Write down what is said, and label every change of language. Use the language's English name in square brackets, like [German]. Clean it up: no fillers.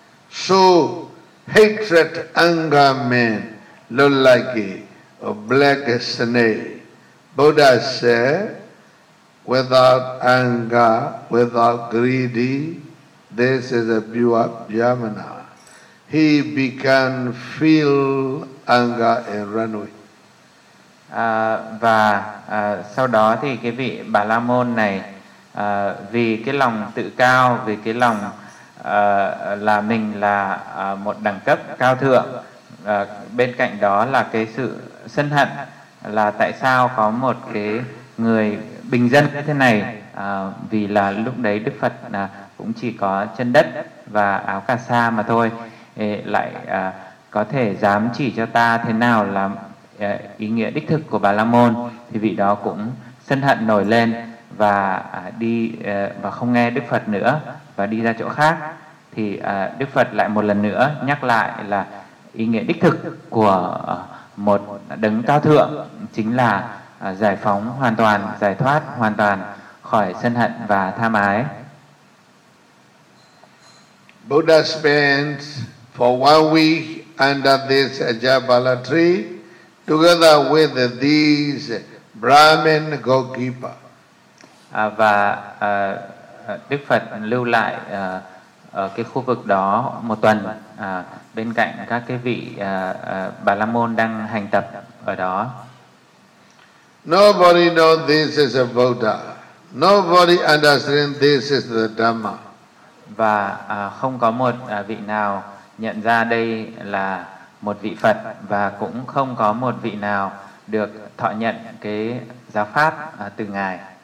[English] So hatred anger man, look like a black snake. Buddha said, without anger, without greedy, this is a pure Brahmana. He began feel anger and run away. [Vietnamese] Và sau đó thì cái vị Bà La Môn này vì cái lòng tự cao, vì cái lòng là mình là một đẳng cấp cao thượng, bên cạnh đó là cái sự sân hận là tại sao có một cái người bình dân như thế này, vì là lúc đấy Đức Phật cũng chỉ có chân đất và áo cà sa mà thôi, lại có thể dám chỉ cho ta thế nào là ý nghĩa đích thực của Bà La Môn, thì vị đó cũng sân hận nổi lên và đi và không nghe Đức Phật nữa và đi ra chỗ khác. Thì Đức Phật lại một lần nữa nhắc lại là ý nghĩa đích thực của một đấng cao thượng chính là giải phóng hoàn toàn, giải thoát hoàn toàn khỏi sân hận và tham ái. [English] Buddha spent for 1 week under this Ajabala tree together with these Brahmin Gokipa. [Vietnamese] Và Đức Phật lưu lại ở cái khu vực đó một tuần, bên cạnh các cái vị Bà La Môn đang hành tập ở đó. [English] Nobody knows this is a Buddha. Nobody understands this is the Dhamma. [Vietnamese] và không có một vị nào nhận ra đây là một vị Phật, và cũng không có một vị nào được thọ nhận cái giáo pháp từ Ngài.